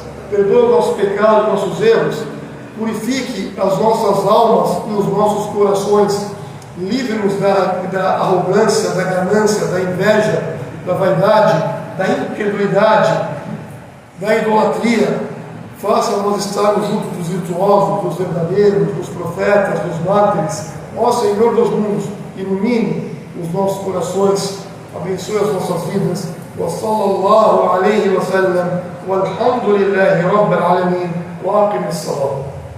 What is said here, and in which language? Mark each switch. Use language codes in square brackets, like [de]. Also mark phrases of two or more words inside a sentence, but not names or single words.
[pt] Perdoe os nossos pecados, nossos erros, purifique as nossas almas e os nossos corações, livre-nos da arrogância, da ganância, da inveja, da vaidade, da incredulidade, da idolatria. Faça-nos estarmos junto dos virtuosos, dos verdadeiros, dos profetas, dos mártires. Ó Senhor dos mundos, ilumine os nossos corações, abençoe as nossas vidas. [ar] وصلى الله عليه وسلم، والحمد لله رب العالمين، وأقم الصلاة.